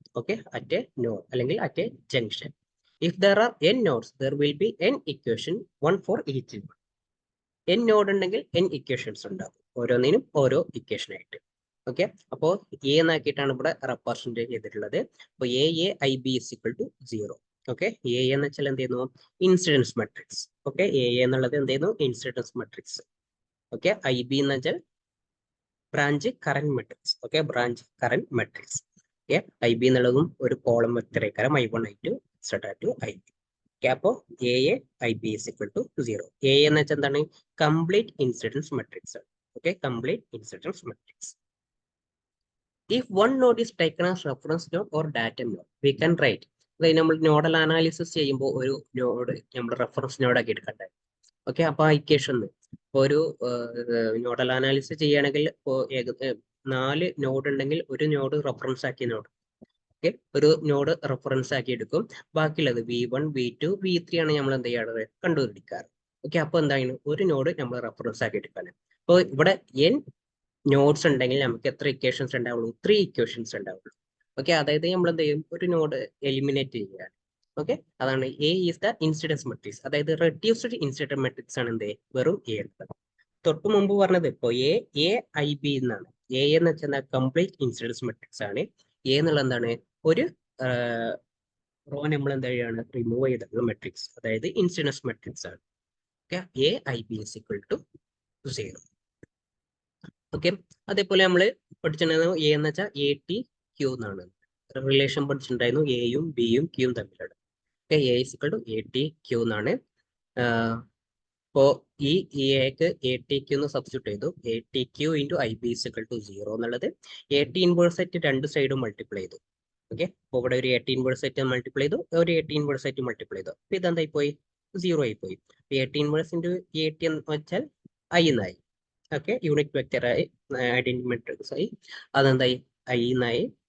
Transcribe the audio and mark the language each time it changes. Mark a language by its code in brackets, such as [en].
[en] Okay, at a node [ml] അല്ലെങ്കിൽ [en] at a junction. If there are n nodes, there will be n equation, one for each node. [ml] n node ഉണ്ടെങ്കിൽ n equations ഉണ്ടാവും, ഓരോന്നിനും ഓരോ equation ആയിട്ട്. Okay, അപ്പോൾ A എന്നാക്കിയിട്ടാണ് ഇവിടെ represent ചെയ്തിട്ടുള്ളത്. [en] അപ്പോൾ AAIB is equal to 0. [ml] Okay, A എന്ന് വെച്ചാൽ എന്ത് ചെയ്യുന്നു? Incidents matrix. ഓക്കെ, എ എന്നുള്ളത് എന്ത് ചെയ്യുന്നു? Incidents matrix. ഓക്കെ, IB എന്ന് വെച്ചാൽ branch current matrix. Okay, branch current matrix. Okay, IB എന്നുള്ളതും ഒരു column vector ആയിക്കാരം, I1 I2 to IB. Okay, അപ്പോൾ [en] AAIB is equal to 0. [ml] A എന്ന് വെച്ചാൽ എന്താണ്? Complete incidents matrix. Okay, complete incidents matrix. [en] If one node is taken as reference node or data node, we can write. [ml] അതായത് നമ്മൾ nodal analysis ചെയ്യുമ്പോൾ ഒരു node നമ്മൾ reference നോഡാക്കി എടുക്കട്ടെ. ഓക്കെ, അപ്പൊ ആ ഇക്വേഷൻ ഒരു നോഡൽ അനാലിസിസ് ചെയ്യുകയാണെങ്കിൽ ഇപ്പോൾ 4 നോഡ് ഉണ്ടെങ്കിൽ ഒരു നോഡ് റെഫറൻസ് ആക്കിയ നോഡ്. ഓക്കെ, ഒരു നോഡ് റെഫറൻസ് ആക്കി എടുക്കും. ബാക്കിയുള്ളത് V1 V2 V3 ആണ് നമ്മൾ എന്ത് ചെയ്യാറ്? കണ്ടുപിടിക്കാറ്. ഓക്കെ, അപ്പൊ എന്താണ്? ഒരു നോഡ് നമ്മൾ റെഫറൻസ് ആക്കി എടുക്കാണ്. അപ്പോൾ ഇവിടെ n നോഡ്സ് ഉണ്ടെങ്കിൽ നമുക്ക് എത്ര ഇക്വേഷൻസ് ഉണ്ടാവുള്ളൂ? 3 ഇക്വേഷൻസ് ഉണ്ടാവുള്ളൂ. ഓക്കെ, അതായത് നമ്മൾ എന്ത് ചെയ്യും? ഒരു നോഡ് എലിമിനേറ്റ് ചെയ്യുകയാണ്. ഓക്കെ, അതാണ് A is the incidents matrix. അതായത് റെഡ്യൂസ്ഡ് ഇൻസിഡൻസ് മെട്രിക്സ് ആണ് എന്ത്? വെറും A എടുത്തത്. തൊട്ട് മുമ്പ് പറഞ്ഞത് ഇപ്പോൾ AAIB എന്നാണ്. A എന്ന് വെച്ചാൽ കംപ്ലീറ്റ് ഇൻസിഡൻസ് മെട്രിക്സ് ആണ്. A എന്നുള്ള എന്താണ്? ഒരു റോ നമ്മൾ എന്താ ചെയ്യാണ്? റിമൂവ് ചെയ്തിട്ടുള്ള മെട്രിക്സ്, അതായത് ഇൻസിഡൻസ് മെട്രിക്സ് ആണ്. [en] Okay, AIB is equal to 0. [ml] Okay, അതേപോലെ നമ്മൾ പഠിച്ചിട്ടുണ്ടായിരുന്നു എ എന്ന് വെച്ചാൽ ATQ എന്നാണ്. റിലേഷൻ പഠിച്ചിട്ടുണ്ടായിരുന്നു എയും ബിയും ക്യൂയും തമ്മിലാണ്. [en] Okay, A is equal to ATQ എന്നാണ്. [ml] അപ്പോൾ ഈ എക്ക് ATQ എന്ന് സബ്സ്റ്റിറ്റ്യൂട്ട് ചെയ്തു. [en] ATQ into IB is equal to 0 [ml] എന്നുള്ളത് AT ഇൻവേഴ്സ് ആയിട്ട് രണ്ട് സൈഡും മൾട്ടിപ്ലൈ ചെയ്തു. ഓക്കെ, അപ്പോൾ ഇവിടെ ഒരു AT ഇൻവേഴ്സ് ആയിട്ട് മൾട്ടിപ്ലൈ ചെയ്തു, ഒരു AT ഇൻവേഴ്സ് ആയിട്ട് മൾട്ടിപ്ലൈ ചെയ്തു. അപ്പോൾ ഇതെന്തായി പോയി? 0 ആയി പോയി. AT ഇൻവേഴ്സ് ഇൻറ്റു AT എന്ന് വെച്ചാൽ I എന്നായി. ഓക്കെ, യൂണിറ്റ് വെക്ടർ ആയി, ഐഡന്റി മെട്രിക്സ് ആയി. അതെന്തായി? I എന്നായി.